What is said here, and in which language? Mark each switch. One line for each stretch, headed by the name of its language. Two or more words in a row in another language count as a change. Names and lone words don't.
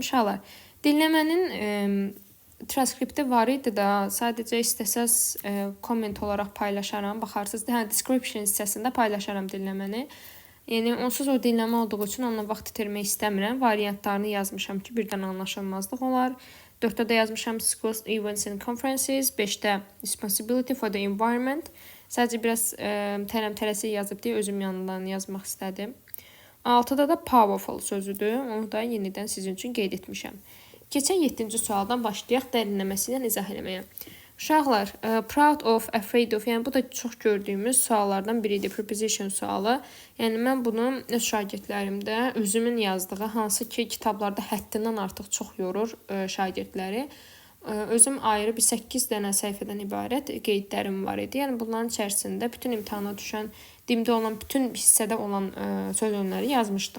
Azerbaijani: Uşaqlar, dinləmənin transkripti var idi da, sadəcə istəsəz komment olaraq paylaşaram, baxarsınız. Description hissəsində paylaşaram dinləməni. Yəni, onsuz o dinləmə olduğu üçün onunla vaxt itirmək istəmirəm. Variantlarını yazmışam ki, birdən anlaşılmazlıq olar. 4-də də yazmışam
English: schools, events and conferences.
Azerbaijani: 5-də
English: responsibility for the environment.
Azerbaijani: Sadəcə biraz tələm-tələsik yazıb deyə özüm yanından yazmaq istədim. 6-da da powerful sözüdür. Onu da yenidən sizin üçün qeyd etmişəm. Keçən 7-ci sualdan başlayaq dərinləməsi ilə izah eləməyə. Uşaqlar,
English: proud of, afraid of,
Azerbaijani: yəni bu da çox gördüyümüz suallardan biridir, preposition sualı. Yəni mən bunu öz şagirdlərimdə özümün yazdığı, hansı ki kitablarda həddindən artıq çox yorur şagirdləri. Özüm ayrı bir 8 dənə səhifədən ibarət qeydlərim var idi. Yəni bunların içərisində bütün imtahana düşən, dimdə olan, bütün hissədə olan söz önləri yazmışdım.